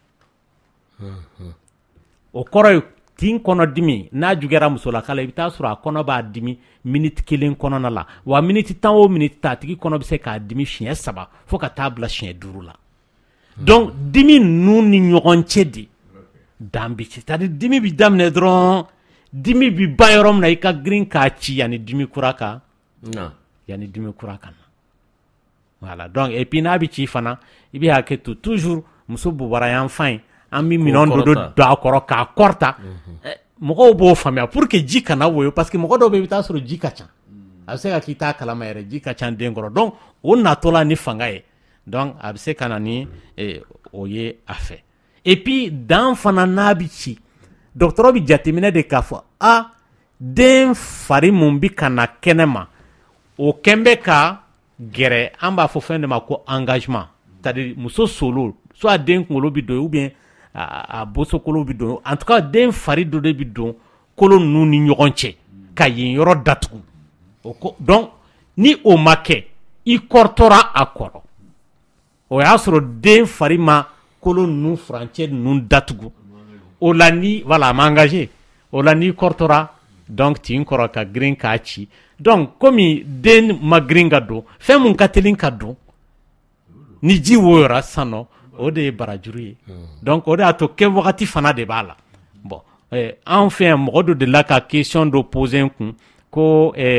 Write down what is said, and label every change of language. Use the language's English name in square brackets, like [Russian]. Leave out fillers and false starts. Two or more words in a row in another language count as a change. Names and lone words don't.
[Bambara] o kɔrɔ ye tin kɔnɔdimi n'a juguyara musolaka la i bɛ taa sɔrɔ a kɔnɔ b'a dimi minute kelen kɔnɔna la wa minute 10 o minute ta a tigi kɔnɔ bɛ se k'a dimi siɲɛ 3 fo ka taa bila siɲɛ 5 la donc dimi ninnu ni ɲɔgɔn cɛ de dan bi ci [French] c'est-à-dire [Bambara] dimi bi daminɛ dɔrɔn dimi bi ba yɔrɔ min na i ka girin k'a ci yanni dimi kura ka yanni dimi kura ka na [French] voilà donc et puis [Bambara] n'a bi ci fana i bɛ hakɛ to toujours muso bobara yan fan an bɛ minɛn dɔ don a kɔrɔ k'a kɔrɔta mɔgɔw b'o faamuya [French] pour que [Bambara] ji kana woyo [French] parce que [Bambara] mɔgɔ dɔw bɛ i bɛ taa sɔrɔ ji ka ca a bɛ se ka k'i t'a kalama yɛrɛ ji ka ca den kɔrɔ donc o natɔla ni fanga ye donc a bɛ se ka na ni o ye a fɛ [French] et puis [Bambara] dan fana n'a bi ci dɔgɔtɔrɔ bi jateminɛ de k'a fɔ den fari mun bi ka na kɛnɛ ma o kɛn bɛ ka gɛrɛ an b'a fɔ fɛn de ma ko engagement [French] c'est-à-dire [Bambara] muso solo soit den kunkolo bi don [French] ou bien [Bambara] a bosokolo bi don [French] en tout cas [Bambara] den fari dɔ de bi don kolo ninnu ni ɲɔgɔn cɛ ka yen yɔrɔ datugu donc ni o ma kɛ i kɔrɔtɔra a kɔrɔ o y'a sɔrɔ den fari ma kolo ninnu furancɛ ninnu datugu o la ni voilà a ma engagé o la ni kɔrɔtɔra donc tin kɔrɔ ka girin k'a ci donc komi den ma girin ka don fɛn mun ka teli ka don ni ji woyora sisan nɔ o de ye barajuru ye donc o de y'a to kɛ wagati fana de b'a la bon an fɛ yan mɔgɔ dɔ delila ka question dɔ poser n kun ko